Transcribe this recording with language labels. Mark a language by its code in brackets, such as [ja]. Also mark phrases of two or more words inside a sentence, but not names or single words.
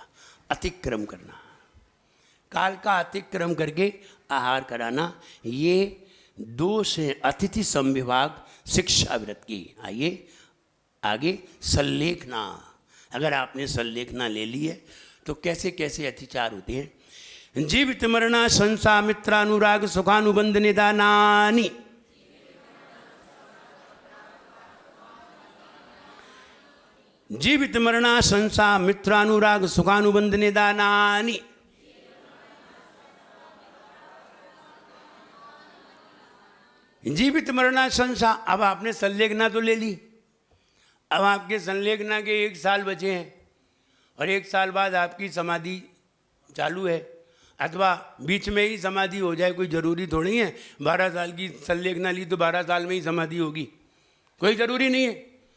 [hi] अतिक्रम करना, काल का अतिक्रम करके आहार कराना, ये दोष है अतिथि संविभाग शिक्षा व्रत की। आइए आगे सल्लेखना। अगर आपने सल्लेखना ले ली है तो कैसे कैसे अतिचार होते हैं। [sa] जीवित मरणा संसा मित्रानुराग सुखानुबंध निदानानि, जीवित मरणा संसा मित्रानुराग सुखानुबंध निदानानि। जीवित मरणा संसा, [hi] अब आपने संलेखना तो ले ली, अब आपके संलेखना के 1 साल बचे हैं, और 1 साल बाद आपकी समाधि चालू है, अथवा बीच में ही समाधि हो जाए, कोई ज़रूरी थोड़ी है। 12 साल की संलेखना ली तो 12 साल में ही समाधि होगी, कोई ज़रूरी नहीं है।